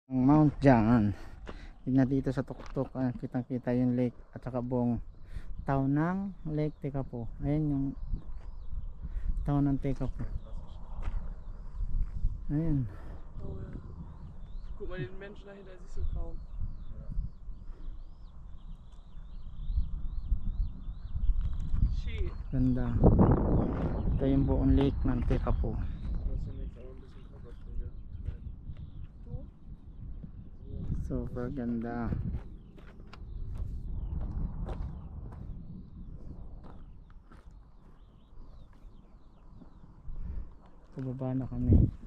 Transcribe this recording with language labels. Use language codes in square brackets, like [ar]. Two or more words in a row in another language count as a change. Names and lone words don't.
[tl] Ang Mount Jangan. Tignan dito sa tuktok, kitang kita yung lake at saka buong town ng Lake Tekapo. Ayan yung town ng Tekapo. Ayan. [de] Oh ja. Guck mal den Menschen dahinter, siehst du kaum. Shit. [tl] Ganda. Ito yung buong lake ng Tekapo. Super ganda. Pababa na kami.